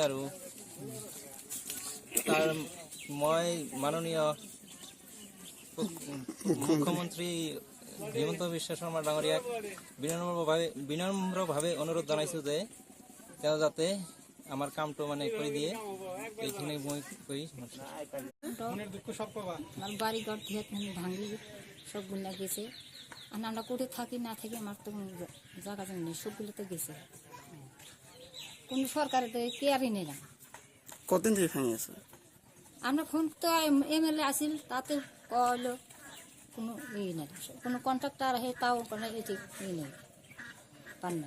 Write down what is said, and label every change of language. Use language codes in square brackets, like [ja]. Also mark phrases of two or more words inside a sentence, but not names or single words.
[as] আৰু তাৰ মই মাননীয় মুখ্যমন্ত্ৰী হিমন্ত বিশ্ব শৰ্মা ডাঙৰীয়াক বিনম্ৰভাৱে অনুৰোধ জনাইছোঁ যে তেওঁ যাতে আমাৰ কামটো মানে কৰি দিয়ে। এইখিনি মই কৈ [bn] বাড়ি ঘর ভাঙলি সবগুলো গেছে। আর আমরা কোটে থাকি না থাকি আমার তো জায়গা জমি নেই, সবগুলো তো গেছে। কোন সরকারের তো কেয়ারই নেই না। কতদিন থেকে ভেঙে আছে? আমরা ফোন তো এমএলএ আসিল, তাতে কইলো কোনো নেই, কোনো কন্ট্রাক্টর আছে তাও কোনো এটি নেই, পান না।